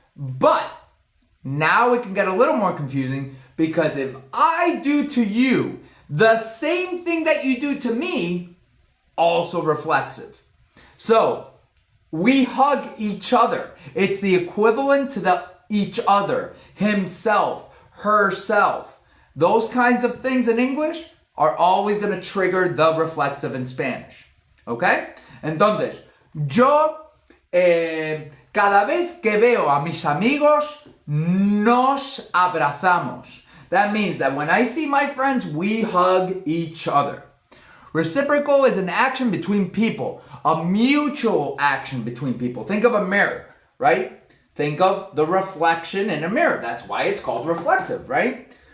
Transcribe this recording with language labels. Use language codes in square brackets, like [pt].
[en] But now it can get a little more confusing because if I do to you the same thing that you do to me, also reflexive. So we hug each other. It's the equivalent to the each other, himself, herself. Those kinds of things in English are always going to trigger the reflexive in Spanish. ¿Ok? [es] Entonces, yo cada vez que veo a mis amigos, nos abrazamos. [en] That means that when I see my friends, we hug each other. Reciprocal is an action between people, a mutual action between people. Think of a mirror, right? Think of the reflection in a mirror. That's why it's called reflexive, right?